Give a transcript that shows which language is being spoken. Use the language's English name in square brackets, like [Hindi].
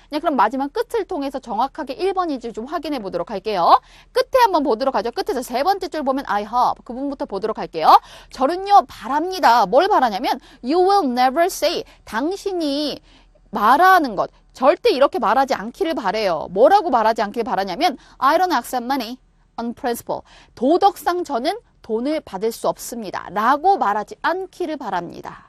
[Korean] 그럼 마지막 끝을 통해서 정확하게 1번인지 좀 확인해 보도록 할게요. 끝에 한번 보도록 하죠. 끝에서 세 번째 줄 보면 [English] I hope [Korean] 그 부분부터 보도록 할게요. 저는요 바랍니다. 뭘 바라냐면 [English] You will never say [Korean] 당신이 말하는 것 절대 이렇게 말하지 않기를 바래요. [English] 뭐라고 말하지 않기를 바라냐면 I don't accept money on principle. [Korean] 도덕상 저는 돈을 받을 수 없습니다. 라고 말하지 않기를 바랍니다.